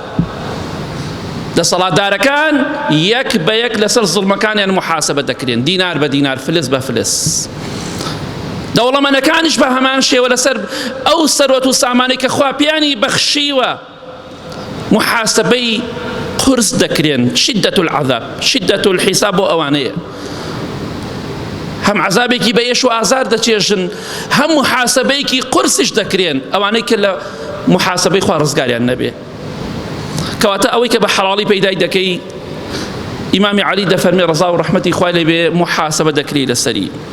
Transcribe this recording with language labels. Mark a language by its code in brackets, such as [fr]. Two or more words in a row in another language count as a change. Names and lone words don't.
[ckb] دەسەڵاتدارەکان یەک بە یەک لەسەر زوڵمەکانیان محاسبە دەکرێن، دینار بە دینار، فلس بە فلس. دەوڵەمەندەکانیش بە هەمان شێوە لەسەر ئەو سەروەت و سامانەی کە خوا پێیانی بەخشیوە محاسبەی قورس دەکرێن. [ar] شدة العذاب، شدة الحساب [ckb] بۆ ئەوانەیە. هەم عذابێکی بە ئێش و ئازار دەچێژن، هەم محاسبەیەکی قورسش دەکرێن ئەوانەی کە لە محاسبەی خوا ڕزگاریان نەبێ. کەواتە ئەوەی کە بە حەڵاڵی پەیدای دەکەی، ئیمامی عەلی دەفەرمێ ڕەزا و ڕەحمەتی خوای لێ بێ محاسبە دەکرێی لەسەری.